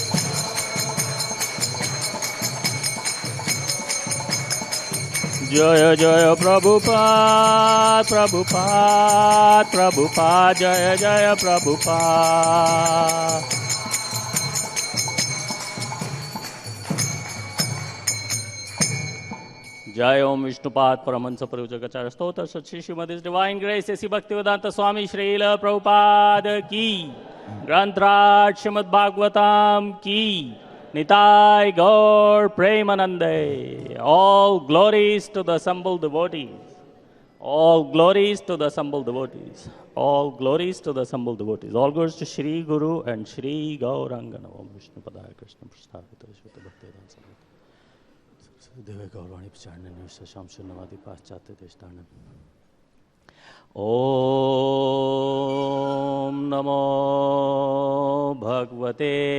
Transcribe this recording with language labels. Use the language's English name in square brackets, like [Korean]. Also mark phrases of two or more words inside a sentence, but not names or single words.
[Hindi] जय जय प्रभुपाद जय जय प्रभुपाद जय ओम विष्णुपाद परमहंस प्रभुजगाचार्य स्तोत्र सच्ची श्रीमती [English] Divine Grace [Hindi] ऐसी भक्तिवेदांत स्वामी श्रील प्रभुपाद की ग्रंथराज श्रीमद् [Sanskrit] भागवतम की निताय गौर प्रेमानंदे [English] all glories to the assembled devotees all glories to the assembled devotees all glories to the assembled devotees all glories to Shri Guru and Shri Gauranga [Sanskrit] ओम् विष्णुपादाय कृष्ण प्रस्थापित श्वेत भक्तिवेदान्त देवे गौरवाणी प्रचारण शाम शून्यवादी पाश्चात्य देशतारण ओम नमो भगवते